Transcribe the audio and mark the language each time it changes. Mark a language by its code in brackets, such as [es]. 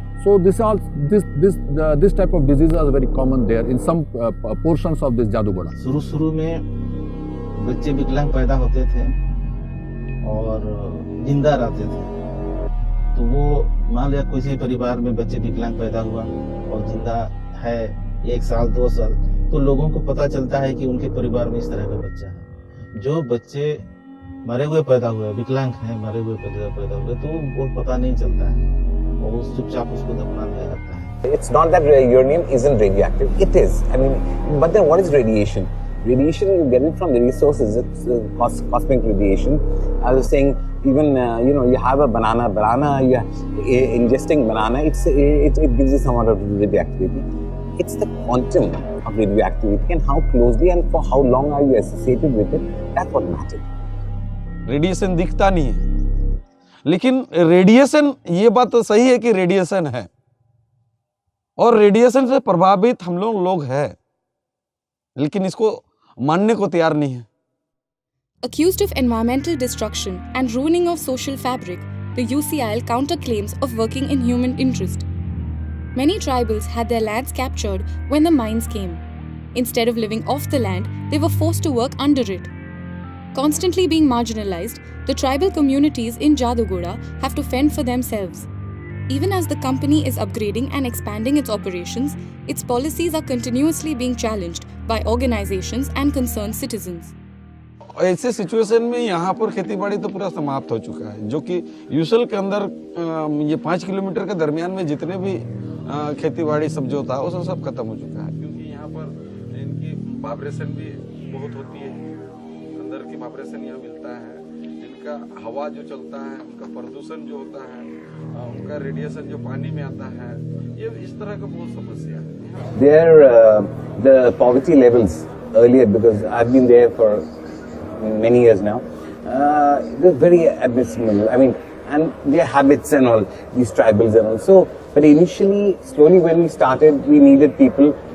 [en] So this type of diseases are very common there in some portions of this Jadugoda. [hi] शुरू में बच्चे विकलांग पैदा होते थे और जिंदा रहते थे। तो वो मान लिया किसी परिवार में बच्चे विकलांग पैदा हुआ और जिंदा है 1 साल 2 साल, तो लोगों को पता चलता है कि उनके परिवार में इस तरह का बच्चा है। जो बच्चे मरे हुए पैदा हुए, विकलांग हैं, मरे हुए पैदा हुए, तो वो पता नहीं चलता है और वो चुपचाप उसको दफना दिया जाता है। [en] It's not that uranium isn't radioactive. It is. I mean, but then what is radiation? Radiation, you get it from the resources. It's cosmic radiation. I was saying, even you have a banana. You're ingesting banana. It gives you some amount of radioactivity. It's the quantum of radioactivity and how closely and for how long are you associated with it. That's what matters. [hi] Radiation दिखता नहीं है, लेकिन radiation, ये बात तो सही है कि रेडिएशन है और रेडिएशन से प्रभावित हम लोग हैं, लेकिन इसको मानने को तैयार नहीं है। [en] Accused of environmental destruction and ruining of social fabric, the UCIL counterclaims of working in human interest. Many tribals had their lands captured when the mines came. Instead of living off the land, they were forced to work under it. Constantly being marginalized, the tribal communities in Jadugoda have to fend for themselves. Even as the company is upgrading and expanding its operations, its policies are continuously being challenged by organizations and concerned citizens. [hi] ऐसे situation में यहाँ पर खेती-बाड़ी तो पूरा समाप्त हो चुका है, जो कि यूसेल के अंदर ये 5 किलोमीटर के दरमियान में जितने भी खेती-बाड़ी सब जो था वो सब खत्म हो चुका है, क्योंकि यहाँ पर इनकी वाइब्रेशन भी बहुत होती है, अंदर की वाइब्रेशन यहाँ मिलता है, इनका हवा जो चलता है, उनका प्रदूषण जो होता है, उनका रेडिएशन जो पानी में आता है, ये इस तरह का बहुत समस्या है। [en] There, the poverty levels earlier, because I've been there for many years now, they're very abysmal. I mean, and their habits and all, these tribals and all. So, but initially, slowly when we started, we needed people.